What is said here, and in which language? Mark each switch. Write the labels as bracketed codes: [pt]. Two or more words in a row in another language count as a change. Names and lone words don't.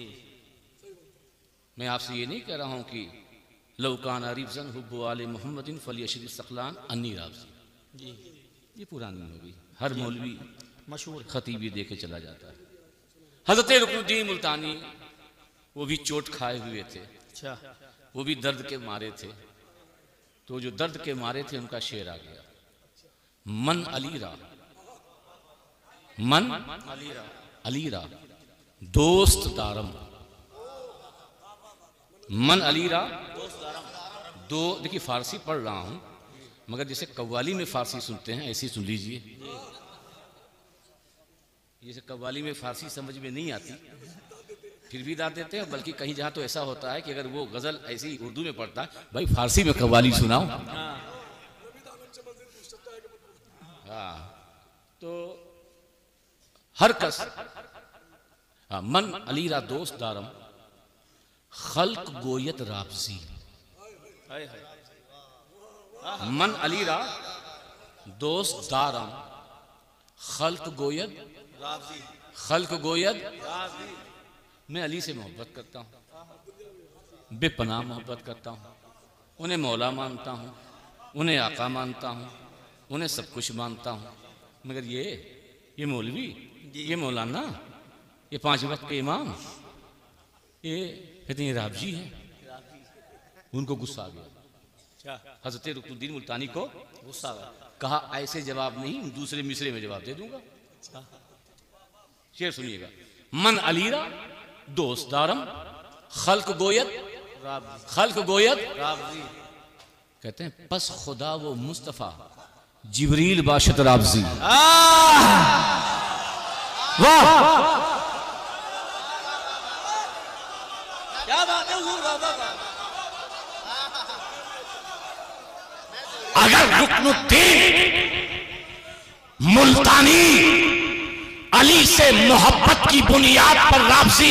[ur] میں آپ سے یہ نہیں کہہ رہا ہوں کہ [ar] لو کان ریفزن حب آل محمد فلیشر الثقلان انی رافضی، [ur] جی یہ پرانی ہوگی، ہر مولوی مشہور خطیب یہ دے کے چلا جاتا ہے۔ حضرت رکن الدین ملتانی وہ بھی چوٹ کھائے ہوئے تھے، اچھا وہ بھی درد کے مارے تھے، تو جو درد کے مارے تھے ان کا شعر آ گیا، [fa] من علی را، من علی را دوست دارم، من علی را دو، [ur] دیکھیے فارسی پڑھ رہا ہوں مگر جیسے قوالی میں فارسی سنتے ہیں ایسی سن لیجئے، جیسے قوالی میں فارسی سمجھ میں نہیں آتی پھر بھی داد دیتے ہیں، بلکہ کہیں جہاں تو ایسا ہوتا ہے کہ اگر وہ غزل ایسی اردو میں پڑھتا ہے بھائی فارسی میں قوالی سناؤ، ہاں تو [fa] ہر کس من علی را دوست دارم خلق گویت رافضی، من علی را دوست دارم خلق [ur] گوید میں علی سے محبت کرتا ہوں، بے پناہ محبت کرتا ہوں، انہیں مولا مانتا ہوں، انہیں آقا مانتا ہوں، انہیں سب کچھ مانتا ہوں، مگر یہ مولوی، یہ مولانا، یہ 5 وقت کے امام، یہ کہتے ہیں رافضی ہے۔ ان کو غصہ آ گیا، حضرت رکن الدین ملتانی کو غصہ آ گیا، کہا ایسے جواب نہیں، دوسرے مصرے میں جواب دے دوں گا۔ شعر سنیے گا، [fa] من علی را دوست دارم خلق گوید [ur] کہتے ہیں [fa] پس خدا و مصطفیٰ جبریل باشد رافضی، واہ [ur] کیا بات ہے حضور بابا کا۔ اگر رکن الدین ملتانی علی سے محبت کی بنیاد پر رافضی